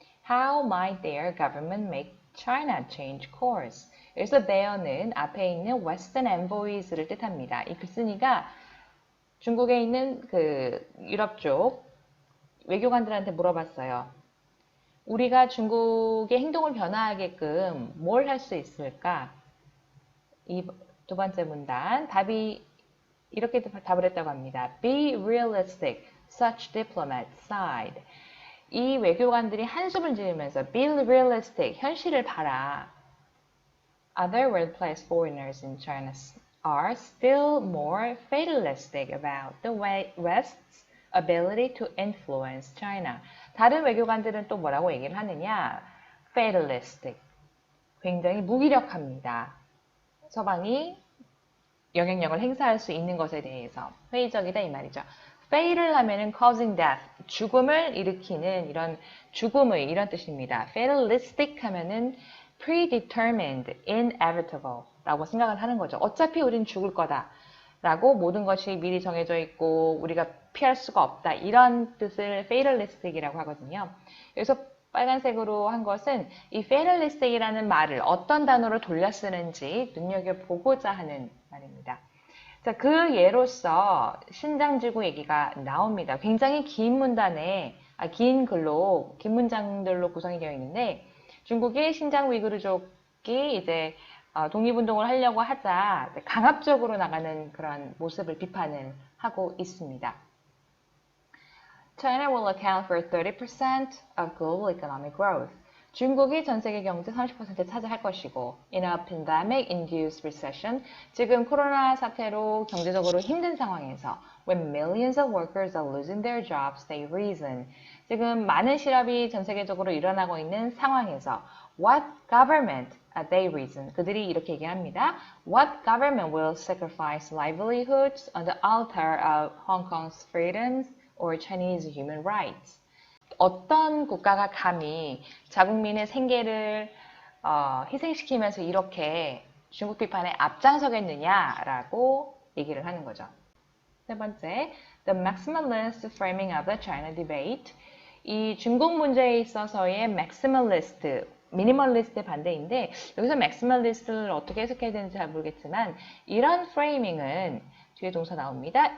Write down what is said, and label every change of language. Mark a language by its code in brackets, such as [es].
[en] How might their government make China change course? [ko] 여기서 there는 앞에 있는 [en] Western envoys [ko] 를 뜻합니다. 이 글쓴이가 중국에 있는 그 유럽 쪽 외교관들한테 물어봤어요. 우리가 중국의 행동을 변화하게끔 뭘 할 수 있을까? 이 두 번째 문단, 답이 이렇게 답을 했다고 합니다. [en] Be realistic, such diplomats sighed. [ko] 이 외교관들이 한숨을 지으면서 [en] Be realistic, [ko] 현실을 봐라. [en] Other world-class foreigners in China are still more fatalistic about the West's ability to influence China. [ko] 다른 외교관들은 또 뭐라고 얘기를 하느냐? fatalistic, 굉장히 무기력합니다. 서방이 영향력을 행사할 수 있는 것에 대해서 회의적이다 이 말이죠. fatal 하면은 [en] causing death, [ko] 죽음을 일으키는 이런 죽음의 이런 뜻입니다. fatalistic 하면은 predetermined, inevitable 라고 생각을 하는 거죠. 어차피 우린 죽을 거다 라고 모든 것이 미리 정해져 있고 우리가 피할 수가 없다, 이런 뜻을 fatalistic이라고 하거든요. 여기서 빨간색으로 한 것은 이 fatalistic이라는 말을 어떤 단어로 돌려 쓰는지 눈여겨보고자 하는 말입니다. 자, 그 예로서 신장지구 얘기가 나옵니다. 굉장히 긴 문단에, 긴 글로, 긴 문장들로 구성이 되어 있는데, 중국의 신장 위구르족이 이제 독립운동을 하려고 하자 강압적으로 나가는 그런 모습을 비판을 하고 있습니다. [en] China will account for 30% of global economic growth. [ko] 중국이 전 세계 경제 30% 차지할 것이고, [en] in a pandemic-induced recession, [ko] 지금 코로나 사태로 경제적으로 힘든 상황에서, [en] when millions of workers are losing their jobs, they reason. [ko] 지금 많은 실업이 전 세계적으로 일어나고 있는 상황에서, [en] what government, they reason. [ko] 그들이 이렇게 얘기합니다. [en] What government will sacrifice livelihoods on the altar of Hong Kong's freedoms or Chinese human rights? [ko] 어떤 국가가 감히 자국민의 생계를 희생시키면서 이렇게 중국 비판에 앞장서겠느냐라고 얘기를 하는 거죠. 세 번째, [en] the maximalist framing of the China debate. [ko] 이 중국 문제에 있어서의 maximalist, 미니멀리스트의 반대인데 여기서 maximalist를 어떻게 해석해야 되는지 잘 모르겠지만 이런 프레이밍은 뒤에 동사 나옵니다.